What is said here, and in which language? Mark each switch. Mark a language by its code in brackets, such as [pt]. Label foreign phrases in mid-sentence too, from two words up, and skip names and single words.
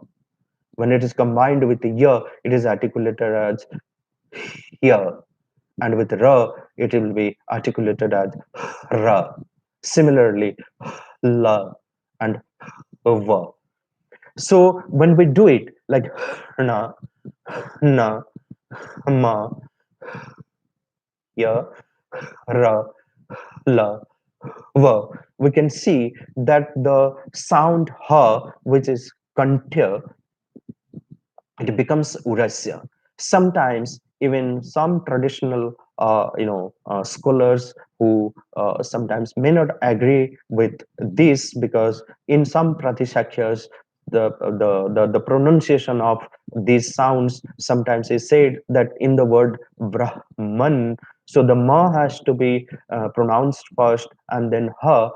[en] When it is combined with ya, it is articulated as ya. And with ra, it will be articulated as ra. Similarly, la and va. So when we do it like na, na, ma, ya, ra, la, va, we can see that the sound ha, which is kanthya, it becomes urasya. Sometimes even some traditional scholars who sometimes may not agree with this, because in some pratishakyas the pronunciation of these sounds sometimes is said that in the word brahman, so the ma has to be pronounced first and then ha.